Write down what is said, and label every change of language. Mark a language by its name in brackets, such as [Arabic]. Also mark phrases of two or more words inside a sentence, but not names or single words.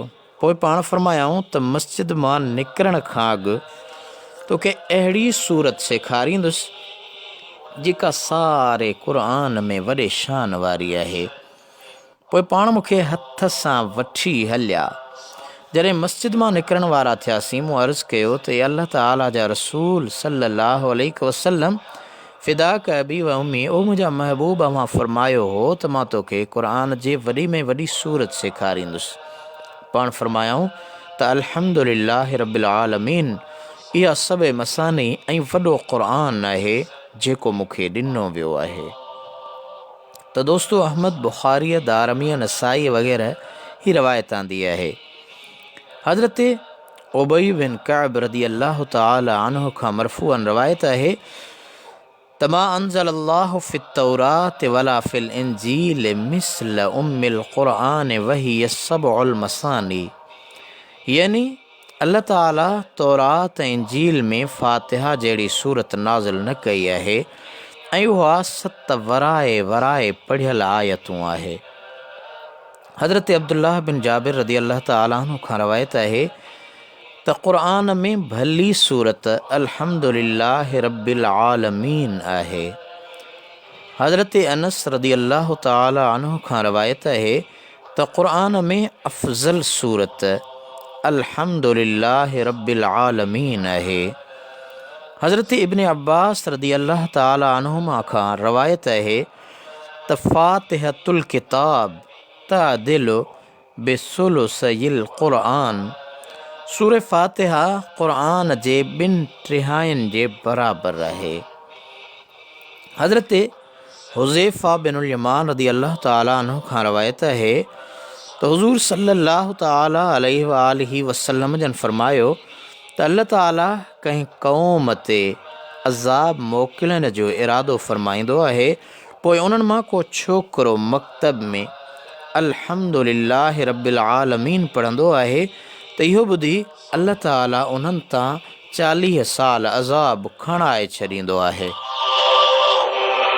[Sindhi] पोइ पाण फ़रमायाऊं त मस्जिद मां निकिरण खां अॻु तोखे अहिड़ी सूरत सेखारींदुसि जेका सारे क़ुर में वॾे शान वारी आहे। पोइ पाण मूंखे हथ सां वठी हलिया। जॾहिं मस्जिद मां निकिरण वारा थियासीं, मूं अर्ज़ु कयो त अल्लाह ताला जा रसूल [Arabic] صلى الله عليه وسلم, فداك أبي وأمي, [Sindhi] ओ मुंहिंजा महबूब, अव्हां फ़रमायो हो त मां तोखे क़ुर जे वॾी में वॾी सूरत सेखारींदुसि। पाण फ़रमायाऊं त [Arabic] الحمد لله رب العالمين, [Sindhi] इहा सभु मसानी ऐं वॾो क़ुर आहे जेको मूंखे ॾिनो वियो आहे। त दोस्तो, अहमद, बुखारी, दारमी, नसाई वग़ैरह ही रवायत आंदी आहे। हज़रत उबई बिन कअब [Arabic] رضي الله تعالى عنه [Sindhi] खां मरफ़ूअन रवायत आहे त [Arabic] ما أنزل الله في التوراة ولا في الإنجيل مثل أم القرآن وهي السبع المثاني, [Sindhi] यानी अल्लाह ताला तौरात ऐं इंजील में फ़ातिहा जहिड़ी सूरत नाज़िल न कई आहे ऐं उहा 7 वराए पढ़ियल आयतूं आहे। हज़रत अब्दुल्लाह बिन जाबिर [Arabic] رضي الله تعالى عنه [Sindhi] खां रवायत आहे त क़ुर में भली सूरत [Arabic] الحمد لله رب العالمين [Sindhi] आहे। हज़रत अनस [Arabic] رضي الله تعالى عنه [Sindhi] खां रवायत आहे त क़ुर में अफ़ज़ल सूरत [Arabic] الحمد لله رب العالمين [Sindhi] आहे। हज़रत इब्न अब्बास [Arabic] رضي الله تعالى عنهما [Sindhi] खां रवायत आहे त [Arabic] فاتحة الكتاب تعدل بثلث القرآن, [Sindhi] सूरह फ़ातिहा क़ुर जे 2/3 जे बराबरि आहे। हज़रत हुज़ैफ़ा बिनुल यमान [Arabic] رضي الله تعالى عنه [Sindhi] खां रवायत आहे त हुज़ूर सल्लल्लाहु [Arabic] تعالى عليه وسلم [Sindhi] जन फ़रमायो त अल्लाह ताला कंहिं क़ौम ते अज़ाब मोकिलण जो इरादो फ़रमाईंदो आहे, पोइ उन्हनि मां को छोकिरो मकतब में [Arabic] الحمد لله رب العالمين [Sindhi] पढ़ंदो आहे त इहो ॿुधी अल्लाह ताला उन्हनि तां 40 साल अज़ाब खणाए छॾींदो आहे।